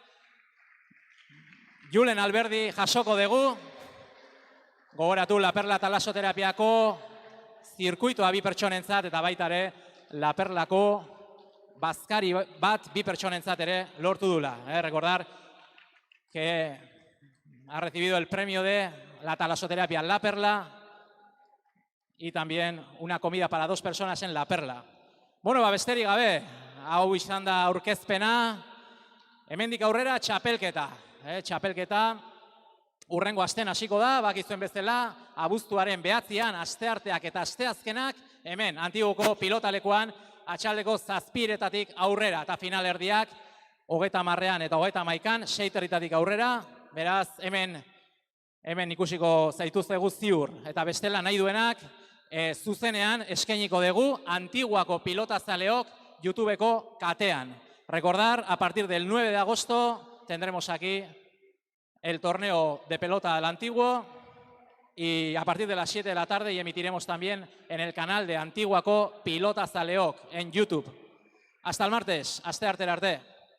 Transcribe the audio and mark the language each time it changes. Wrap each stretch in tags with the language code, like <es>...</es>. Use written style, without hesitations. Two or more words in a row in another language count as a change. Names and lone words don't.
<eu>Julen Alberdi jasoko dugu, gogoratu La Perla talasoterapiako zirkuitoa 2 pertsonentzat, eta baita ere, La Perlako bazkari bat 2 pertsonentzat ere lortu dula.</eu> <es>Recordar que ha recibido el premio de la talasoterapia La Perla y también una comida para 2 personas en La Perla.</es> <eu>Bueno, besterik gabe, hau izan da aurkezpena, hemendik aurrera txapelketa. Txapelketa urrengo astean hasiko da, bakizuen bezala, abuztuaren 9an, astearteak eta asteazkenak, hemen, Antiguoko pilotalekuan, atxaldeko 7:00 aurrera, eta finalerdiak, 30 eta 31, 6:00 aurrera, beraz, hemen ikusiko zaituztegu ziur. Eta bestela nahi duenak, zuzenean eskainiko dugu Antiguako pilotazaleok YouTubeko katean.</eu> <es>Recordar, a partir del 9 de agosto tendremos aquí el torneo de pelota del Antiguo y a partir de las 7 de la tarde y emitiremos también en el canal de Antiguako pilotazaleok en YouTube. Hasta el martes,</es> <eu>asteartera arte.</eu>